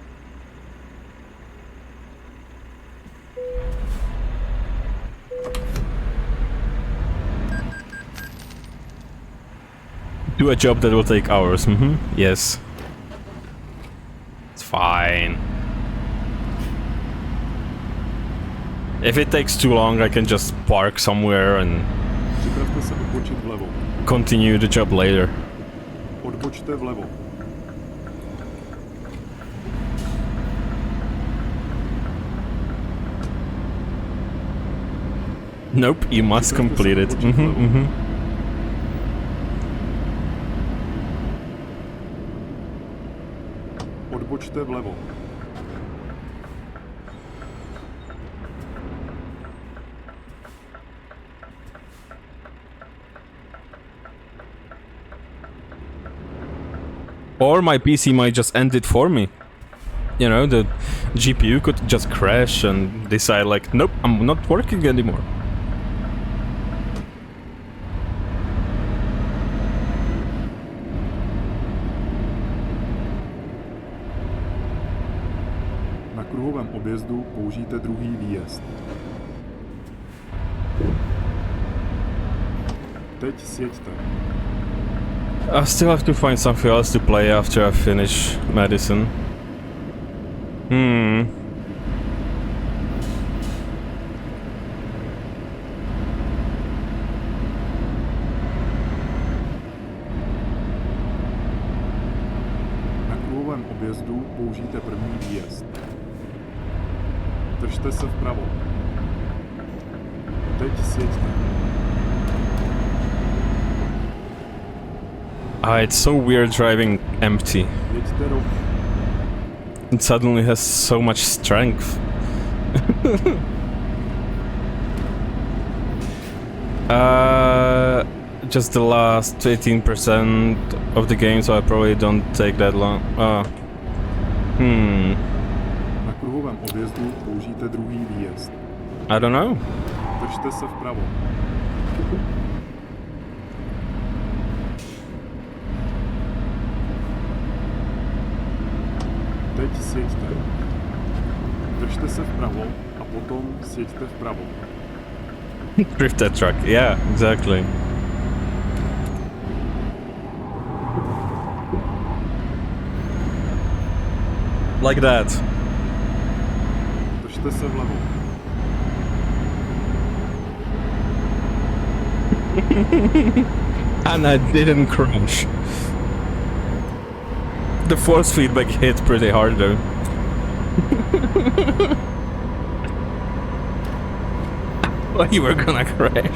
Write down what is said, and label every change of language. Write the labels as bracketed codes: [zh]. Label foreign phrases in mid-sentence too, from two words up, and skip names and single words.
[en] Do a job that will take hours. Yes. It's fine. If it takes too long, I can just park somewhere and [cs] Připravte se odbočit vlevo. [en] continue the job later. [cs] Odbočte vlevo. [en] Nope, you must complete it. [cs] Odbočte vlevo. [en] Or my PC might just end it for me. You know, the GPU could just crash and decide like, nope, I'm not working anymore. [cs] Na kruhovém objezdu použijte druhý výjezd. Teď sjeďte. [en] I still have to find something else to play after I finish medicine. [cs] Na kruhovém objezdu použijte první výjezd. Držte se vpravo. Teď sjeďte. [en] It's so weird driving empty. [cs] Jeďte rovně. [en] It suddenly has so much strength. Just the last 18% of the game, so I probably don't take that long. [cs] Na kruhovém objezdu použijte druhý výjezd. [en] I don't know. [cs] Držte se vpravo. Teď sjeďte. Držte se vpravo a potom sjeďte vpravo. [en] Drift that truck. Yeah, exactly. Like that. [cs] Držte se vlevo. [en] And I didn't crash. The force feedback hit pretty hard though. Well, you were gonna crash.